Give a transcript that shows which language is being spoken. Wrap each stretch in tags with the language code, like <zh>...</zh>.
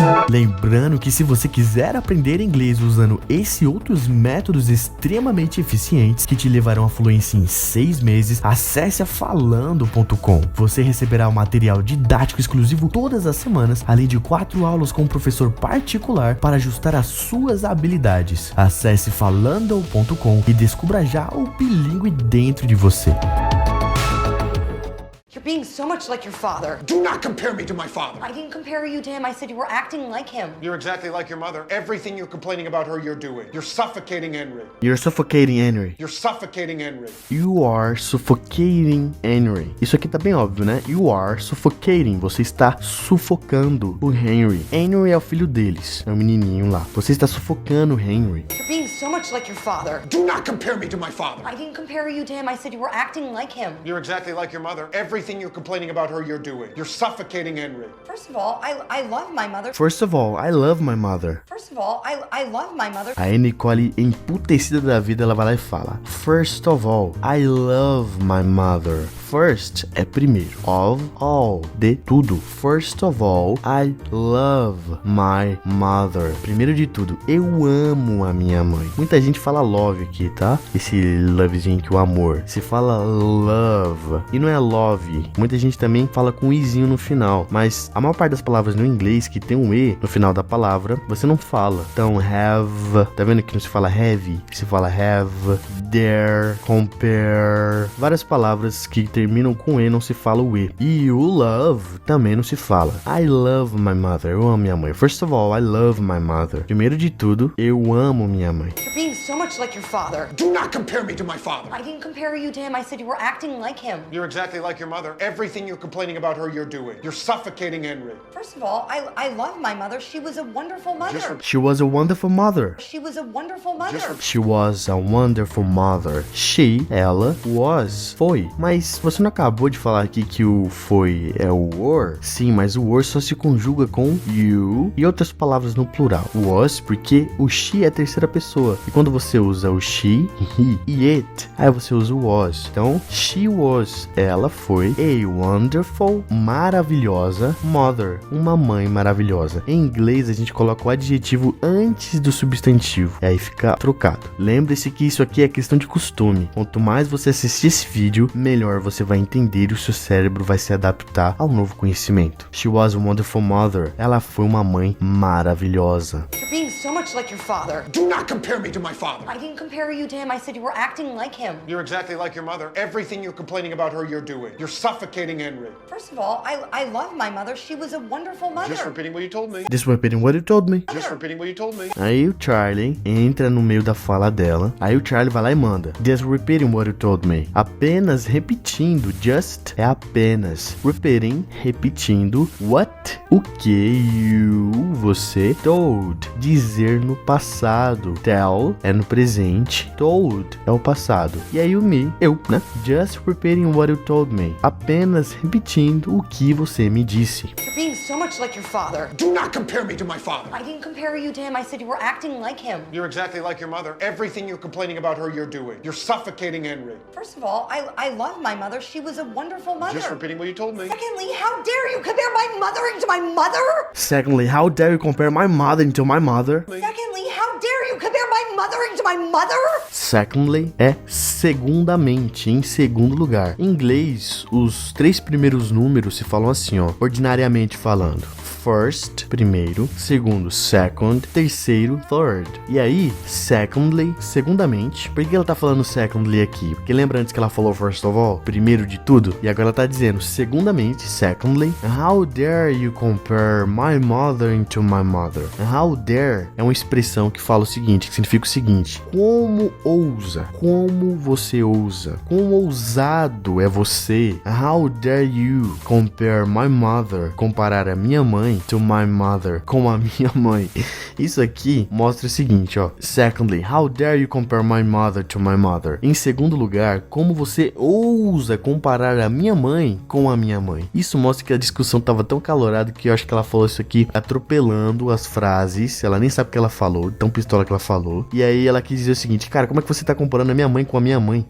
<pt>Lembrando que se você quiser aprender inglês usando esse e outros métodos extremamente eficientes que te levarão à fluência em 6 meses, acesse a falando.com. Você receberá um material didático exclusivo todas as semanas, além de 4 aulas com um professor particular para ajustar as suas habilidades. Acesse falando.com e descubra já o bilíngue dentro de você.</pt> <en>You're being so much like your father. Do not compare me to my father. I didn't compare you to him. I said you were acting like him. You're exactly like your mother. Everything you're complaining about her, you're doing. You're suffocating Henry. You're suffocating Henry. You're suffocating Henry. You are suffocating Henry.</en> <pt>Isso aqui tá bem óbvio, né?</pt> <en>You are suffocating.</en> <pt>Você está sufocando o Henry. Henry é o filho deles. É o menininho lá. Você está sufocando o Henry.</pt> <en>You're being so much like your father. Do not compare me to my father. I didn't compare you to him. I said you were acting like him. You're exactly like your mother. Everything you're complaining about her, you're doing. You're suffocating Henry. First of all, I love my mother. First of all, I love my mother. First of all, I love my mother.</en> <pt>A Nicole, emputecida da vida, ela vai lá e fala:</pt> <en>First of all, I love my mother.</en> <pt>First é primeiro.</pt> <en>Of all,</en> <pt>de tudo.</pt> <en>First of all, I love my mother.</en> <pt>Primeiro de tudo, eu amo a minha mãe. Muita gente fala love aqui, tá? Esse lovezinho que o amor. Se fala love e não é love. Muita gente também fala com izinho no final, mas a maior parte das palavras no inglês que tem um e no final da palavra, você não fala. Então have, tá vendo que não se fala have, se fala have, there, compare, várias palavras que terminam com e não se fala o e. E o love também não se fala.</pt> <en>I love my mother.</en> <pt>Eu amo minha mãe.</pt> <en>First of all, I love my mother.</en> <pt>Primeiro de tudo, eu amo minha mãe.</pt> <en>You're being so much like your father. Do not compare me to my father. I didn't compare you to him. I said you were acting like him. You're exactly like your mother. Everything you're complaining about her, you're doing. You're suffocating Henry. First of all, I love my mother. She was a wonderful mother. She was a wonderful mother. She was a wonderful mother. She was a wonderful mother.</en> <pt>She, ela, was, foi. Mas você não acabou de falar aqui que o foi é o were? Sim, mas o were só se conjuga com you e outras palavras no plural. Was, porque o she é a terceira pessoa. E quando você usa o she, he e it, aí você usa o was. Então,</pt> <en>she was,</en> <pt>ela foi a wonderful, maravilhosa mother, uma mãe maravilhosa. Em inglês, a gente coloca o adjetivo antes do substantivo. E aí fica trocado. Lembre-se que isso aqui é questão de costume. Quanto mais você assistir esse vídeo, melhor você vai entender e o seu cérebro vai se adaptar ao novo conhecimento.</pt> <en>She was a wonderful mother.</en> <pt>Ela foi uma mãe maravilhosa.</pt> <en>You're being so much like your father. Do not compare me to my father. I didn't compare you to him. I said you were acting like him. You're exactly like your mother. Everything you're complaining about her, you're doing. You're suffocating Henry. First of all, I love my mother. She was a wonderful mother. Just repeating what you told me. Just repeating what you told me. Just repeating what you told me.</en> <pt>Aí o Charlie entra no meio da fala dela. Aí o Charlie vai lá e manda:</pt> <en>Just repeating what you told me.</en> <pt>Apenas repetindo. Just é apenas. Repeating, repetindo. What? O que you, você, told. Dizer no passado. Tell Tell é no presente. Told é o passado. E aí o me, eu, né?</pt> <en>Just repeating what you told me.</en> <pt>Apenas repetindo o que você me disse.</pt> <en>You're being so much like your father. Do not compare me to my father. I didn't compare you to him. I said you were acting like him. You're exactly like your mother. Everything you're complaining about her, you're doing. You're suffocating Henry. First of all, I love my mother. She was a wonderful mother. Just repeating what you told me. Secondly, how dare you compare my mothering to my mother? Secondly, how dare you compare my mother to my mother? Secondly, how dare you compare my mothering to my mother?</en> <pt>Secondly é segundamente, em segundo lugar. Em inglês, os 3 primeiros números se falam assim, ó, ordinariamente falando. First, primeiro, segundo, second, terceiro, third. E aí, secondly, segundamente. Por que ela tá falando secondly aqui? Porque lembra antes que ela falou</pt> <en>first of all,</en> <pt>primeiro de tudo? E agora ela tá dizendo segundamente, secondly.</pt> <en>How dare you compare my mother to my mother?</en> <pt>How dare é uma expressão que fala o seguinte, que significa o seguinte: como ousa? Como você ousa? Quão ousado é você?</pt> <en>How dare you compare my mother?</en> <pt>Comparar a minha mãe</pt> <en>to my mother,</en> <pt>com a minha mãe. Isso aqui mostra o seguinte, ó.</pt> <en>Secondly, how dare you compare my mother to my mother?</en> <pt>Em segundo lugar, como você ousa comparar a minha mãe com a minha mãe? Isso mostra que a discussão tava tão calorada que eu acho que ela falou isso aqui atropelando as frases. Ela nem sabe o que ela falou, tão pistola que ela falou. E aí ela quis dizer o seguinte: cara, como é que você tá comparando a minha mãe com a minha mãe?</pt>